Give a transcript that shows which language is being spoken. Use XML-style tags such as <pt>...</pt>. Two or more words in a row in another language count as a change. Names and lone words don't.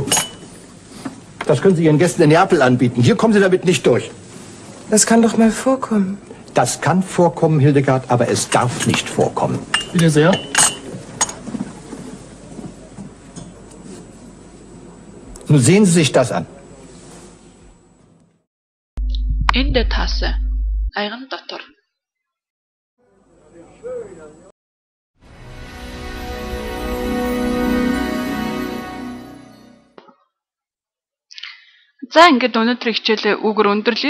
<de>Das können Sie Ihren Gästen in Neapel anbieten. Hier kommen Sie damit nicht durch. Das kann doch mal vorkommen. Das kann vorkommen, Hildegard, aber es darf nicht vorkommen. bitte sehr. Nun sehen Sie sich das an.</de> <mn>Энэ таасан аяган дотор. За ингээд өнөөдрийн хичээлээ үгээр өндөрлөе.</mn>